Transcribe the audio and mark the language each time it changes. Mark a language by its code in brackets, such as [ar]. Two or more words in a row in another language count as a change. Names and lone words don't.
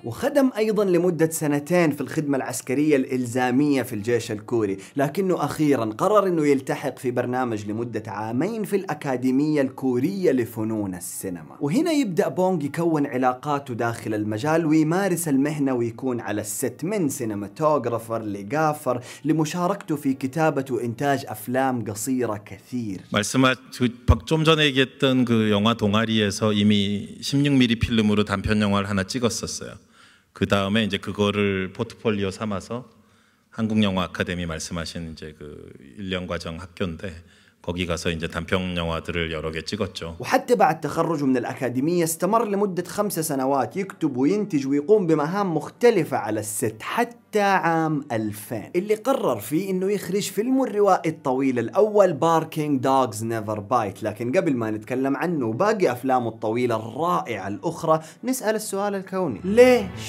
[ar] وخدم أيضا لمدة 2 في الخدمة العسكرية الإلزامية في الجيش الكوري، لكنه أخيرا قرر أنه يلتحق في برنامج لمدة 2 في الأكاديمية الكورية لفنون السينما. وهنا يبدأ بونغ يكون علاقاته داخل المجال ويمارس المهنة ويكون على الست، من سينماتوغرافر لغافر لمشاركته في كتابة وإنتاج أفلام قصيرة كثير. [ko] 좀 전에 얘기했던 그 영화 동아리에서 이미 16mm 필름으로 단편 영화를 하나 찍었어요. 그 다음에 이제 그거를 포트폴리오 삼아서 한국영화 아카데미 말씀하신 이제 그 1년 과정 학교인데 거기 가서 이제 단편 영화들을 여러 개 찍었죠. [ar] وحتى بعد تخرجه من الأكاديمية استمر لمدة 5 سنوات يكتب وينتج ويقوم بمهام مختلفة على الست حتى عام 2000 اللي قرر فيه انه يخرج فيلم الروائي الطويل الأول باركينج دوغز نيفر بايت. لكن قبل ما نتكلم عنه وباقي أفلامه الطويلة الرائعة الأخرى نسأل السؤال الكوني: ليش؟